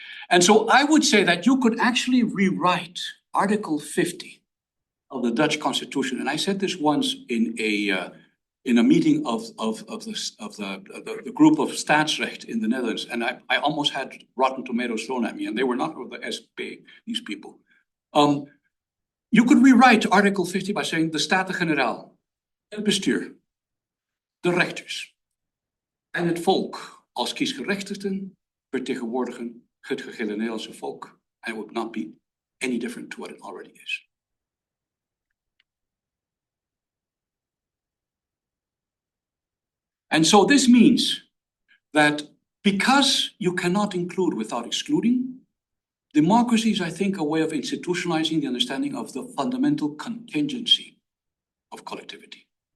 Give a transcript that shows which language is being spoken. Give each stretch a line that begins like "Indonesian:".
English: And so I would say that you could actually rewrite Article 50 of the Dutch Constitution. And I said this once in a meeting of the group of Staatsrecht in the Netherlands. And I almost had rotten tomatoes thrown at me, and they were not of the SP, these people. You could rewrite Article 50 by saying
Dutch: de Staten-Generaal, het bestuur, de rechters en het volk als kiesgerechtigden vertegenwoordigen het gehele Nederlandse volk.
English: And it would not be any different to what it already is. And so this means that because you cannot include without excluding, democracy is, I think, a way of institutionalizing the understanding of the fundamental contingency of collectivity.